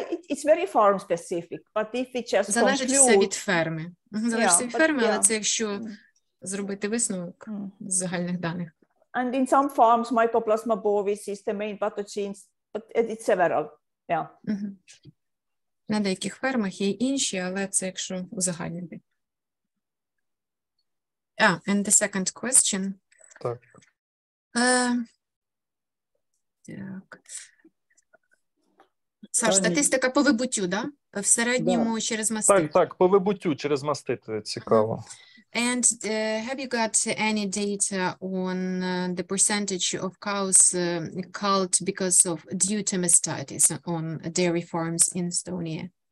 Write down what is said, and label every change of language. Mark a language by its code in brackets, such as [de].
[en] It's very farm specific, but if we just [uk] Залежить все [en] conclude... [uk] від ферми. Залежить від ферми, але це якщо зробити висновок з загальних даних. [en] And in some farms, Mycoplasma bovis is the main pathogens, but it's several. Yeah. [uk] На деяких фермах є інші, але це якщо узагальнити. [en] And the second question. [uk] Так. Так. Саш, статистика по вибуттю, да? В середньому через мастит. Так, по вибуттю через мастит, цікаво. [en] And have you got any data on the percentage of cows culled because of due to mastitis on dairy farms in Estonia?